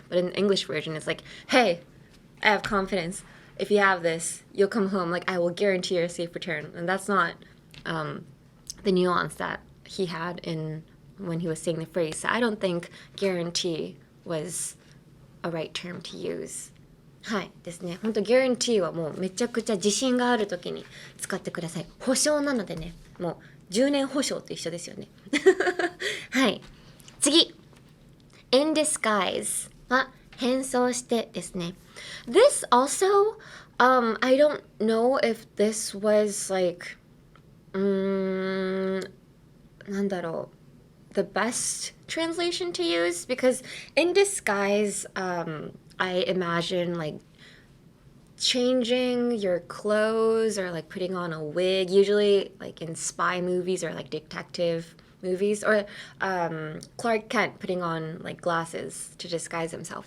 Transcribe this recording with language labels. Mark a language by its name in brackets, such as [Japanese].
[English] But in the English version, it's like, hey, I have confidence. If you have this, you'll come home. Like, I will guarantee your safe return. And that's not the nuance that he had in when he was saying the phrase. So I don't think guarantee was a right term to use. [Japanese] はいですね。本当ギャランティーはもうめちゃくちゃ自信があるときに使ってください。保証なのでね、もう10年保証と一緒ですよね。はい。次。 In disguise は変装してですね。 [English] This also I don't know if this was like, [Japanese] なんだろう, [English] the best translation to use, because in disguise, I imagine like changing your clothes or like putting on a wig, usually like in spy movies or like detective movies, or Clark Kent putting on like glasses to disguise himself.